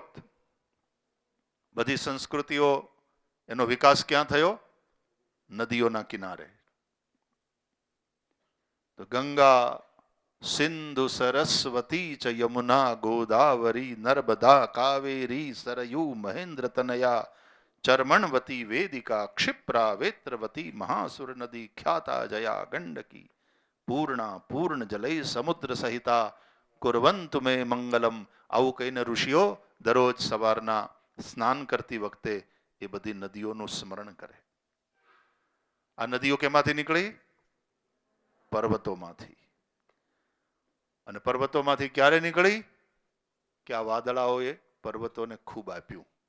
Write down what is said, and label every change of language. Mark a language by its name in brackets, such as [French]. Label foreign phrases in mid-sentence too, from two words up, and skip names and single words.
[Gujarati] બધી સંસ્કૃતિઓ, એનો વિકાસ ક્યાં થયો? નદીઓના કિનારે। તો [Sanskrit] ગંગા, સિંધુ, સરસ્વતી ચ યમુના, ગોદાવરી, નર્મદા, કાવેરી, સરયू, મહેન્દ્ર તનયા, चर्मणवती, वेदिका, क्षिप्रा, वेत्रवती, महासुर नदी, ख्याता, जया, गंडकी, पूर्णा, पूर्ण जलय समुद्र सहिता, कुर्वन्तु मे मंगलम। [Gujarati] આવું કહીને ઋષિઓ દરરોજ સવારના સ્નાન કરતી વખતે એ બધી નદીઓનું સ્મરણ કરે। આ નદીઓ કેમાંથી નીકળી? પર્વતોમાંથી। અને પર્વતોમાંથી ક્યારે નીકળી? કે આ વાદળાઓએ પર્વતોને ખૂબ આપ્યું।